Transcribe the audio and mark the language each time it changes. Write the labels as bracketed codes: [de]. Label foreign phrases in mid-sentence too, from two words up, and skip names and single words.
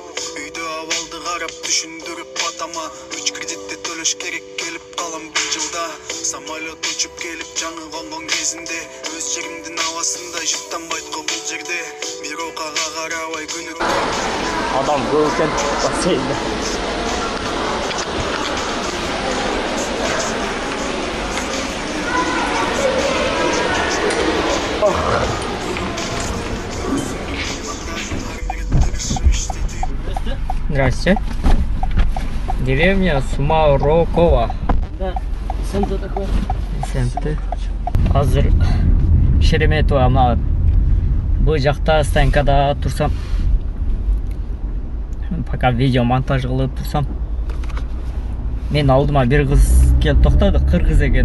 [ky] Үйдө абалды карап түшүндүрүп атама, 3 кредитти төлөш керек келип калам 1 жылда. Самолет учуп келип жаңы конгон кезинде, өз жеримдин абасында жыттанбайт го бул жерде. Бирок ага карабай күнү Adam көп экен, бассейнде. [ru] Здравствуйте. Деревня Сумарокова. Да, СМТ такой. СМТ. [ky] Азыр Шереметова ана бул жакта станкада турсам. [ru] Пока видео монтаж [ky] кылып турсам. Мен алдыма бир кыз келип токтоду, кыргыз экен.